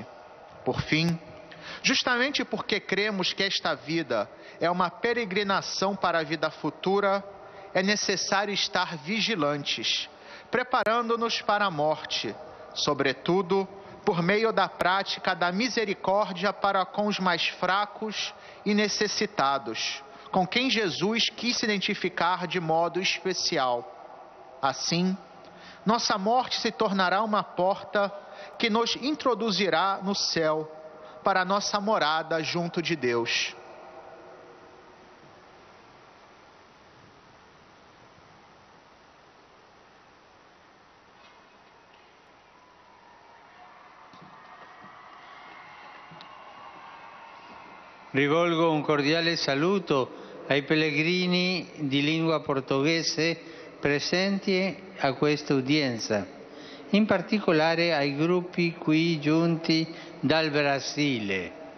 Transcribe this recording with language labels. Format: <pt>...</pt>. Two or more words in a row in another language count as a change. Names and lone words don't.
<pt>Por fim, justamente porque cremos que esta vida é uma peregrinação para a vida futura, é necessário estar vigilantes, preparando-nos para a morte, sobretudo por meio da prática da misericórdia para com os mais fracos e necessitados, com quem Jesus quis se identificar de modo especial. Assim, nossa morte se tornará uma porta que nos introduzirá no céu, para a nossa morada junto de Deus.</pt> <it>Rivolgo un cordiale saluto ai pellegrini di lingua portoghese presenti a questa udienza, in particolare ai gruppi qui giunti dal Brasile.</it>